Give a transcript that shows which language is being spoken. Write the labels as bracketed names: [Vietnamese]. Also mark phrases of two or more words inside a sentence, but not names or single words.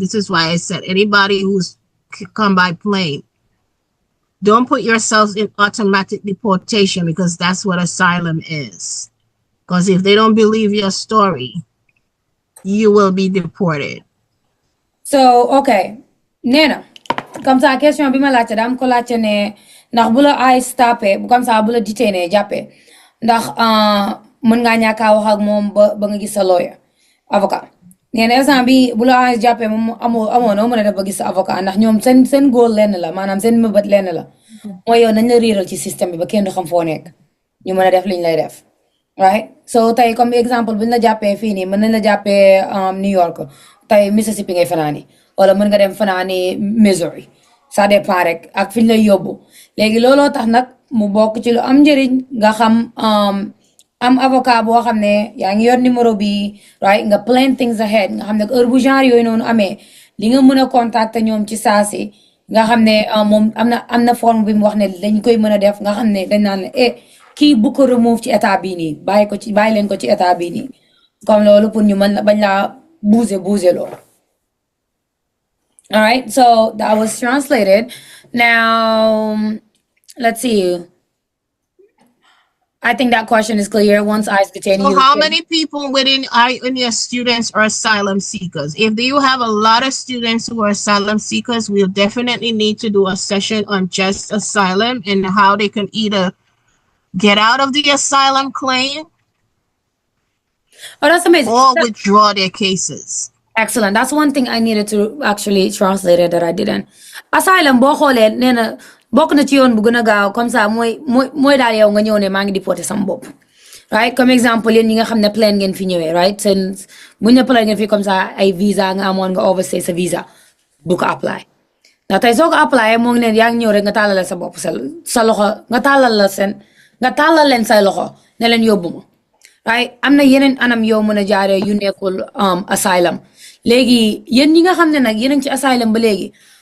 [English] This is why I said anybody who's come by plane, don't put yourselves in automatic deportation, because that's what asylum is. Because if they don't believe your story, you will be deported. So, okay. [Wolof] Nena, [French] comme ça [Wolof] question bi ma laajte dam ko laajte ne ndax bu la ay stoppé bu [French] comme ça [Wolof] bu la détenu jàppee ndax mën ngaa ñàkk a wax ak moom ba nga gis sa lawyer avocat nee na instant bi bu la ay jàppee moom amoo noo mën a def ba gis sa avocat ndax ñoom seen góor lenn la maanaam seen mëbët lenn la mooy yow nañ la riiral ci système bi ba kenn du xam foo nekk ñu mën a def liñ lay def [English] right so [Wolof] tey [French] comme exemple [Wolof] buñ la jàppee fii nii mën nañ la jàppee New York tey Mississippi ngay fanaani wala mën nga dem fanaani Missouri [French] ça dépend [Wolof] rek ak fiñ lay yóbbu léegi looloo tax nag mu bokk ci lu am njëriñ nga xam am avocat boo xam ne yaa ngi yor numéro bi right nga [English] plan things ahead [Wolof] nga xam ne heure bu genre yooyu noonu amee li nga mën a contacter ñoom ci saasi nga xam ne moom am na forme bi mu wax ne dañ koy mën a def nga xam ne dañ naan ne kii bu ko remove ci état bii nii bàyyi leen ko ci état bii nii comme loolu pour ñu mën bañ laa bouger loolu. [English] All right, so that was translated. Now, let's see. I think that question is clear. Once ICE detain you. So how many people within your students are asylum seekers? If you have a lot of students who are asylum seekers, we'll definitely need to do a session on just asylum and how they can either get out of the asylum claim that's amazing. Or withdraw their cases. Excellent. That's one thing I needed to actually translate it that I didn't. [Wolof] Asylum boo xoolee nee na bokk na ci yoon bu gën a gaaw [French] comme ça [Wolof] mooy daal yow nga ñëw ne maa ngi déporté sama bopp right [French] comme exemple [Wolof] yéen ñi nga xam ne plan ngeen fi ñëwee right seen buñ ne plan ngeen fi [French] comme ça [Wolof] ay visa nga amoon nga overstay sa visa du ko apply ndax tey soo ko apply moo ngi leen yaa ngi ñëw rek nga tàllal sa bopp sa loxo nga tàllal leen say loxo ne leen yóbbu ma right am na yeneen anam yow mën a jaaree yu nekkul asylum léegi yéen ñi nga xam ne nag yéen ci asylum ba léegi